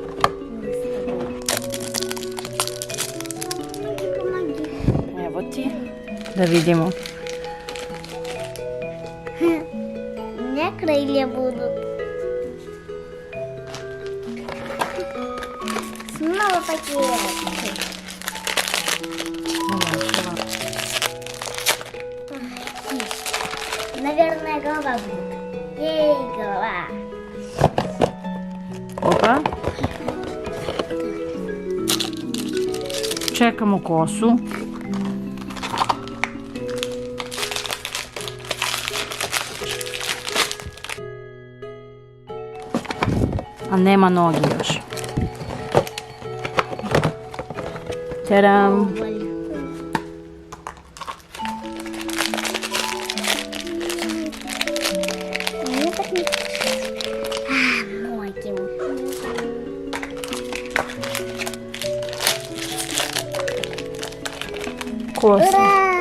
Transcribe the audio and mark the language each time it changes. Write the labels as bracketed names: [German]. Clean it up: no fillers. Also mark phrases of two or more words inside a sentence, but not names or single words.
[Russian] Помоги. [Serbian] Evo ti. Da vidimo. [Russian] У меня крылья будут. Снова пакет. Наверное, голова будет. Ей, голова. [Serbian] Opa. Čekamo kosu. A nema nogi još. Tadam! [Russian] Мне так не... ноги. Коса. Ура!